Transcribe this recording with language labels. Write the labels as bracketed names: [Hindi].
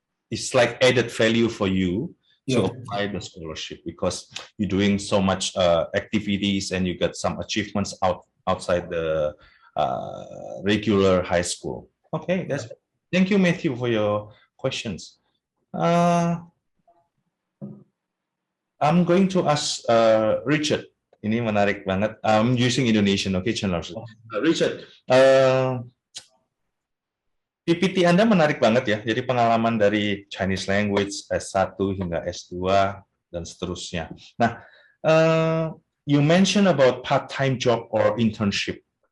[English] It's like added value for you to apply the scholarship, because you're doing so much activities and you get some achievements outside the regular high school. Okay, that's thank you, Matthew, for your questions. I'm going to ask Richard. [Indonesian] Ini menarik banget. [English] I'm using Indonesian, okay, channel. [Indonesian] Richard, PPT Anda menarik banget ya. Jadi pengalaman dari Chinese language S1 hingga S2 dan seterusnya. [English] Nah, you mention about part-time job or internship.